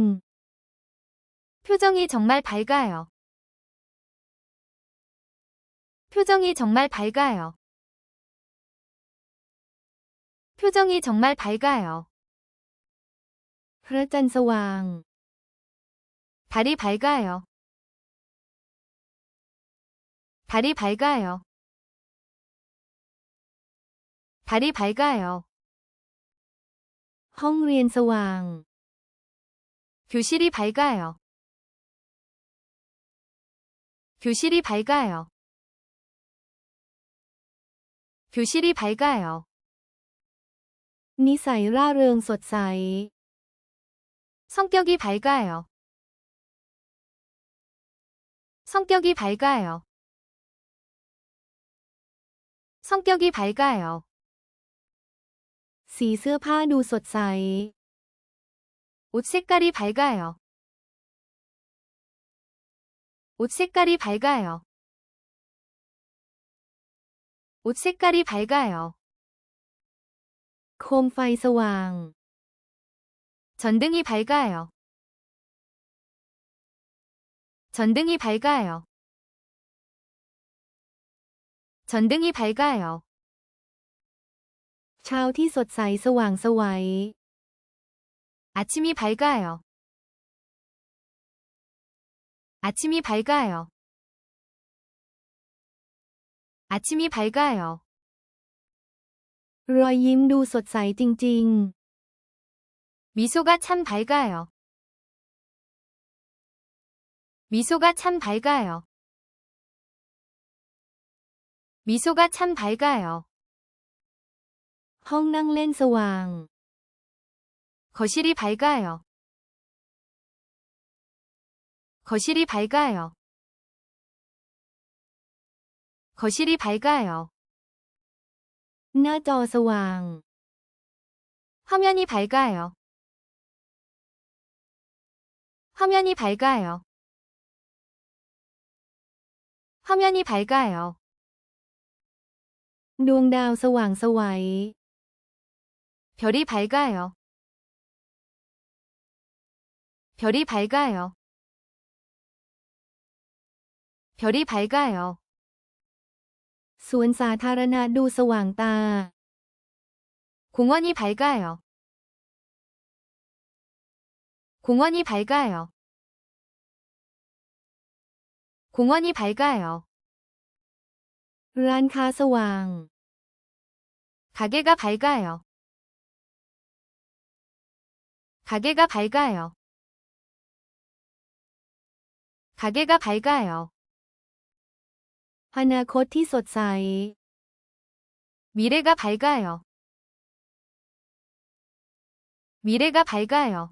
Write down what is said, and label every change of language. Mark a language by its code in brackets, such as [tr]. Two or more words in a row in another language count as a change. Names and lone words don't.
[ko] 표정이 정말 밝아요. 표정이 정말 밝아요. 표정이 정말 밝아요. [th] ๆ พระจันทร์สว่าง [ko] 달이 밝아요. 달이 밝아요. 달이 밝아요. [th] ห้องเรียนสว่าง [ko] 교실이 밝아요. 교실이 밝아요. 교실이 밝아요. [th] นิสัยร่าเริงสดใส [ko] 성격이 밝아요. 성격이 밝아요. 성격이 밝아요. [th] สีเสื้อผ้าดูสดใส [ko] 옷 색깔이 밝아요. 옷 색깔이 밝아요. 옷 색깔이 밝아요. [th] โคมไฟสว่าง [ko] 전등이 밝아요. 전등이 밝아요. 전등이 밝아요. [th] เช้าที่สดใสสว่างไสว [ko] 아침이 밝아요. 아침이 밝아요. 아침이 밝아요. [th] รอยยิ้มดูสดใสจริง [ko] 미소가 참 밝아요. 미소가 참 밝아요. 미소가 참 밝아요. [th] ๆ ห้องนั่งเล่นสว่าง [ko] 거실이 밝아요. 거실이 밝아요. 거실이 밝아요. [th] หน้าจอสว่าง [ko] 화면이 밝아요. 화면이 밝아요. 화면이 밝아요. [th] ดวงดาวสว่างไสว [ko] 별이 밝아요. 별이 밝아요. 별이 밝아요. [th] สวนสาธารณะดูสว่างตา [ko] 공원이 밝아요. 공원이 밝아요. 공원이 밝아요. [th] ร้านค้าสว่าง [ko] 가게가 밝아요. 가게가 밝아요. 가게가 밝아요. [th] อนาคตที่สดใส [ko] 미래가 밝아요. 미래가 밝아요.